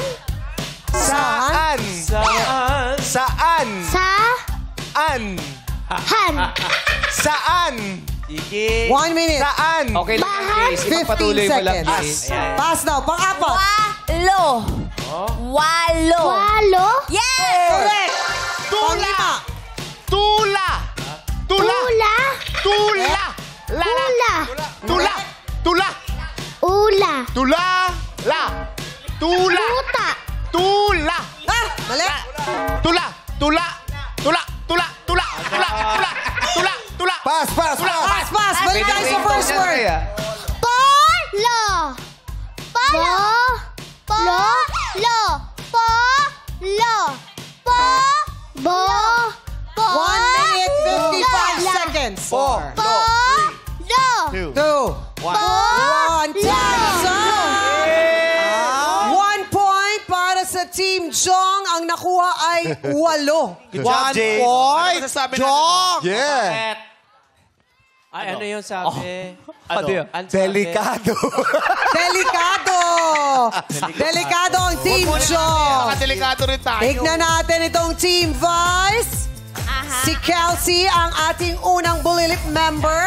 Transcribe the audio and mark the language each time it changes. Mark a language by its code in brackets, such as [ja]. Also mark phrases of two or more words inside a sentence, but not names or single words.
[tl] Saan? Saan? Saan? Sa. An? Han. Saan? 1 minute. Saan? Okay lang, Bahan. Casey. 15 Pagpatuloy mo lang, seconds. Casey. Pass daw. Pang-apat. Walo. Walo. Walo. Yes! Correct. Panglima. Tula. Tula. Ula. Tula. La. Ula. Tula. Tula. Ula. Tula. La. Tula. Tuta. Tula. Ah, mali. Tula. Tula. Tula. Tula. Tula. Tula. Tula. Tula. Tula. Pass, pass, pass. Pass, pass. Balik tayo sa [en] first word. [tl] Polo. Polo. Polo. Polo. Po. 1 minute, 55 seconds. 4, Polo. 2, 1, time. 1 point para sa Team Jong. Ang nakuha ay 8. [en] Good job, [tl] 1 Jay. point. Jong. Yeah. Ay, ano yung sabi? Ano? Ang sabi? Delikado. Delikado! Delikado ang Team Jong. Delikado rin tayo. Tignan natin itong Team Vice. Si Kelsey, ang ating unang Bulilip member.